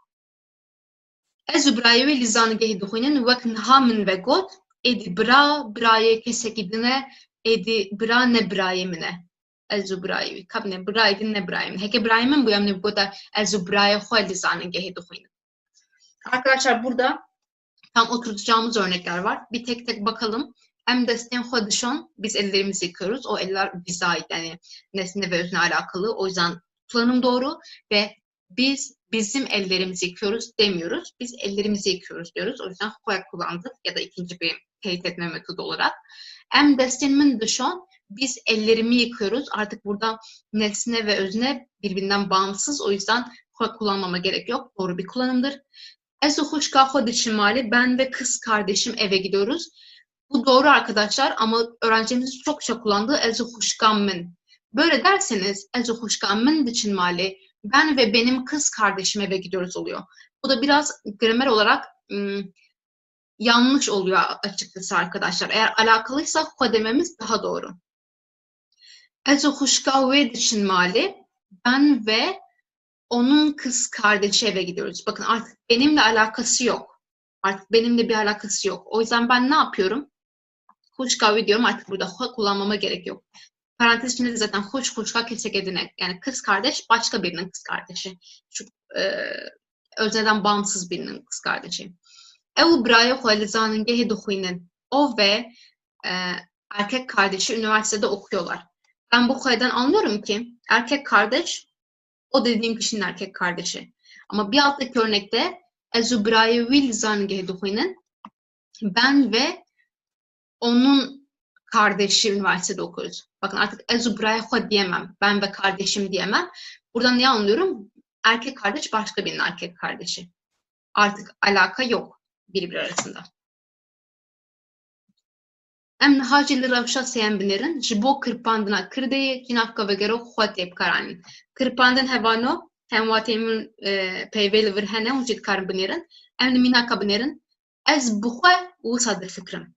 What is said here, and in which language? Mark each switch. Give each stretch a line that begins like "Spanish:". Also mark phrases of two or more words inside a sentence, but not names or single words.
Kurdish: ez û birayê wê li zanîngehê dixwînin wek niha min vegot êdî birayê kesekî din e êdî bira ne birayê min e ez û birayê wî ka bine birayê din ne birayê min heke birayê min bûye em ê bigota ez û birayê xwe li zanîngehê dixwînin
Turkish: arkadaşlar burada tam oturtacağımız örnekler var bir tek tek bakalım
Kurdish: em destên xwe dişon
Turkish: biz ellerimizi yıkıyoruz o eller bize ait yani nesne ve özne alakalı o yüzden kullanım doğru ve biz bizim ellerimizi yıkıyoruz demiyoruz. Biz ellerimizi yıkıyoruz diyoruz. O yüzden xwe kullandık ya da ikinci bir teyit etme metodu olarak.
Kurdish: Em destên min dişon
Turkish: biz ellerimi yıkıyoruz. Artık burada nesne ve özne birbirinden bağımsız. O yüzden xwe kullanmama gerek yok. Doğru bir kullanımdır.
Kurdish: Ez û xwişka xwe diçin malê
Turkish: ben ve kız kardeşim eve gidiyoruz. Bu doğru arkadaşlar ama öğrencilerimizin çokça kullandığı
Kurdish: ez û xwişka min.
Turkish: Böyle derseniz
Kurdish: ez û xwişka min diçin malê
Turkish: ben ve benim kız kardeşim eve gidiyoruz oluyor. Bu da biraz gramer olarak yanlış oluyor açıkçası arkadaşlar. Eğer alakalıysa xwe dememiz daha doğru.
Kurdish: Ez û xwişka wê diçin malê
Turkish: ben ve onun kız kardeşi eve gidiyoruz. Bakın artık benimle alakası yok. Artık benimle bir alakası yok. O yüzden ben ne yapıyorum?
Kurdish: Xwişka wê
Turkish: diyorum artık burada xwe kullanmama gerek yok. Parantez içinde de zaten
Kurdish: xwişka keseke din e
Turkish: yani kız kardeş başka birinin kız kardeşi. Şu özneden bağımsız birinin kız kardeşi.
Kurdish: Ew û birayê xwe li zanîngehê dixwînin.
Turkish: O ve erkek kardeşi üniversitede okuyorlar. Ben bu xwe'den anlıyorum ki erkek kardeş o dediğim kişinin erkek kardeşi. Ama bir alttaki örnekte
Kurdish: ez û birayê wî li zanîngehê dixwînin
Turkish: ben ve onun kardeşi üniversitede okuyoruz. Bakın artık
Kurdish: ez û birayê xwe
Turkish: diyemem. Ben ve kardeşim diyemem. Buradan ne anlıyorum? Erkek kardeş başka birinin erkek kardeşi. Artık alaka yok birbiri arasında.
Kurdish: Em niha jî li rewşa sêyem binêrin ji bo kirpandina kirdeyê cînavka vegero xwe tê bikaranîn. Kirpandin hevano hemwatê min peyvê li vir hene hûn jî dikarin binêrin. Em li mînaka binêrin ez bi xwe wisa difikirim.